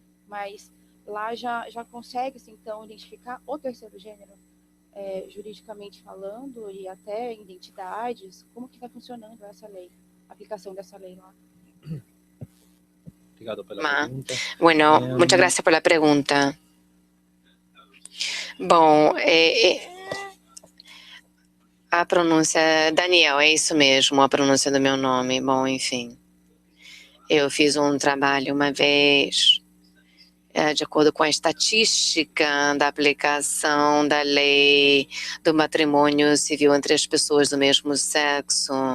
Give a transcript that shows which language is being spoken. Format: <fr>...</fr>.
<pt>Mas lá já consegue-se, então, identificar o terceiro gênero, juridicamente falando, e até identidades. Como que vai funcionando essa lei, a aplicação dessa lei lá? Obrigado pela pergunta.</pt> <es>Bueno, muchas gracias por la pregunta.</es> <pt>Bom, a pronúncia, Daniel, é isso mesmo, a pronúncia do meu nome. Bom, enfim, eu fiz um trabalho uma vez, de acordo com a estatística da aplicação da lei do matrimônio civil entre as pessoas do mesmo sexo.</pt>